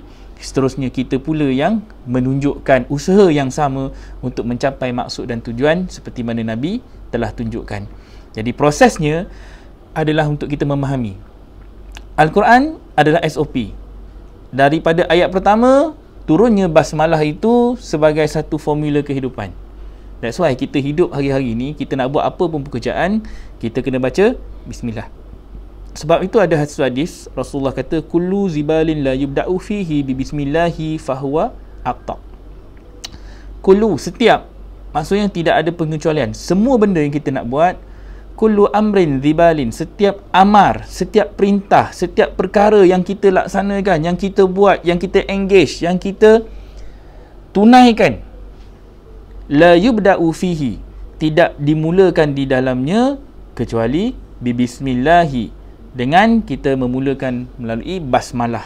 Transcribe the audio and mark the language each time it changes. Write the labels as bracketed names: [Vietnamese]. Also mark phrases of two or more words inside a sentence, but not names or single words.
[Malay] Seterusnya kita pula yang menunjukkan usaha yang sama untuk mencapai maksud dan tujuan seperti mana Nabi telah tunjukkan. Jadi prosesnya adalah untuk kita memahami Al-Quran adalah SOP. Daripada ayat pertama, turunnya basmalah itu sebagai satu formula kehidupan. [English] That's why [Malay] kita hidup hari-hari ni, kita nak buat apa pun pekerjaan, kita kena baca Bismillah. Sebab itu ada hadis Rasulullah kata, [Arabic] كل ذي بال لا يبدأ فيه ب بسم الله فهو أقطع. [Malay] Kullu, setiap, maksudnya tidak ada pengecualian. Semua benda yang kita nak buat, [Arabic] كل أمر ذي بال, [Malay] setiap amar, setiap perintah, setiap perkara yang kita laksanakan, yang kita buat, yang kita engage, yang kita tunaikan, [Arabic] لا يبدأ فيه, [Malay] tidak dimulakan di dalamnya kecuali bismillahi, dengan kita memulakan melalui basmalah.